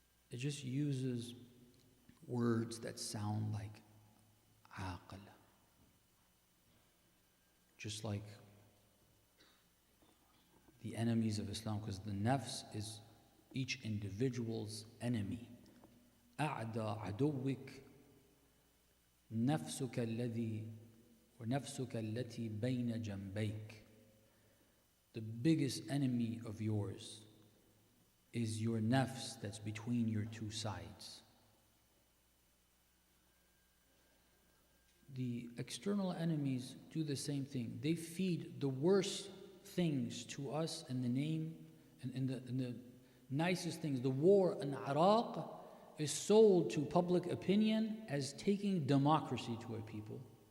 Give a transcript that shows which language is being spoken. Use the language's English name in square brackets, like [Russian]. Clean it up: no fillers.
[English] It just uses words that sound like aql. Just like the enemies of Islam, because the nafs is each individual's enemy. [Arabic] أعدى عدوك نفسك الذي ونفسك التي بين جنبيك. [English] The biggest enemy of yours is your nafs that's between your two sides. The external enemies do the same thing. They feed the worst things to us in the name and the nicest things. The war in Iraq is sold to public opinion as taking democracy to a people.